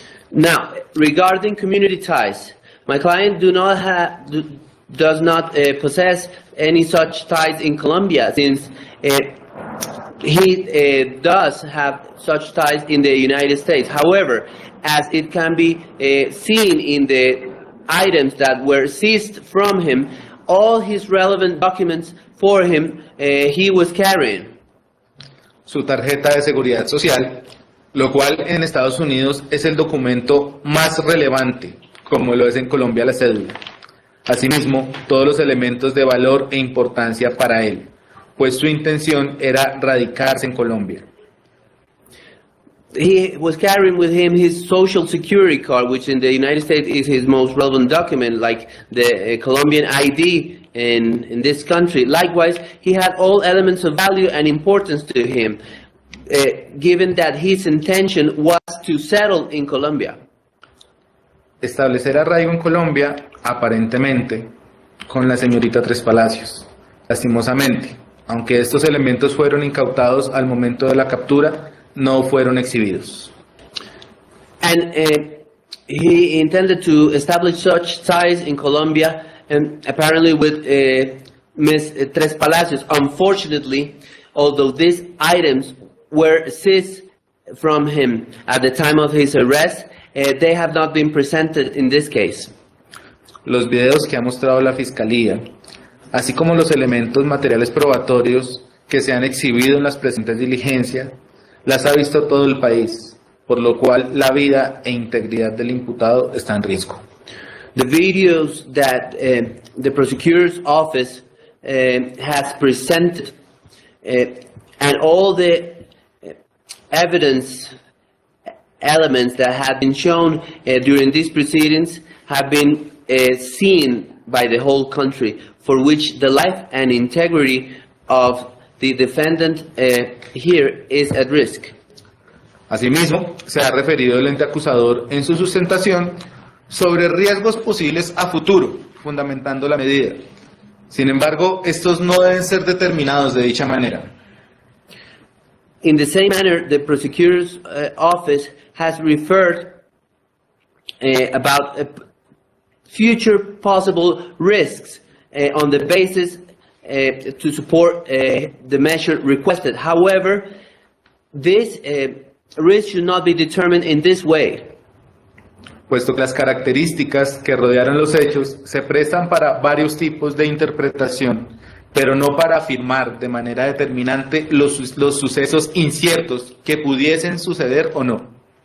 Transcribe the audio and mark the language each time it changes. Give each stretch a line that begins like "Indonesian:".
English: Now, regarding community ties, my client does not possess any such ties in Colombia, since he does have such ties in the United States. However, as it can be seen in the items that were seized from him, all his relevant documents for him he was carrying.
Spanish: Su tarjeta de seguridad social, lo cual en Estados Unidos es el documento más relevante, como lo es en Colombia la cédula. Asimismo, todos los elementos de valor e importancia para él, pues su intención era radicarse en Colombia.
English: He was carrying with him his social security card, which in the United States is his most relevant document, like the Colombian ID in this country. Likewise, he had all elements of value and importance to him, given that his intention was to settle in Colombia.
Spanish: Establecer arraigo en Colombia, aparentemente, con la señorita Trespalacios. Lastimosamente, aunque estos elementos fueron incautados al momento de la captura, no fueron exhibidos.
English: And he intended to establish such ties in Colombia, and apparently with Ms. Trespalacios. Unfortunately, although these items were seized from him at the time of his arrest, they have not been presented in this case.
Spanish: Los videos que ha mostrado la Fiscalía, así como los elementos materiales probatorios que se han exhibido en las presentes diligencias, las ha visto todo el país, por lo cual la vida e integridad del imputado está en riesgo.
English: The videos that the prosecutor's office has presented and all the evidence elements that have been shown during these proceedings have been seen by the whole country, for which the life and integrity of the defendant here is at risk.
Spanish: Asimismo, se ha referido el ente acusador en su sustentación sobre riesgos posibles a futuro, fundamentando la medida. Sin embargo, estos no deben ser determinados de dicha manera.
English: In the same manner, the prosecutor's office has referred about future possible risks on the basis to support the measure requested. However, this risk should not be determined in this way.
Spanish: Puesto que las características que rodearon los hechos se prestan para varios tipos de interpretación, pero no para afirmar de manera determinante los sucesos inciertos que pudiesen suceder o no.